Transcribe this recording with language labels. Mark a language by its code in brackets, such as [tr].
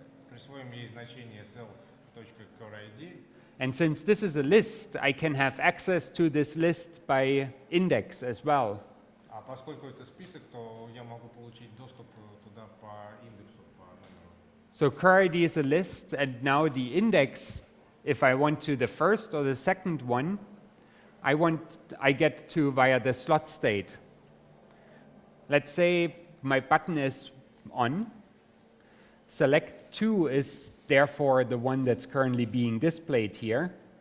[ru] Присвоим ей значение self.curID. [en] And since this is a list, I can have access to this list by index as well. [ru] Поскольку это список, то я могу получить доступ туда по индексу, по номеру. [en] So curID is a list, and now the index, if I want to the first or the second one, I get to via the slot state. Let's say my button is on. Select 2 is therefore the one that's currently being displayed here.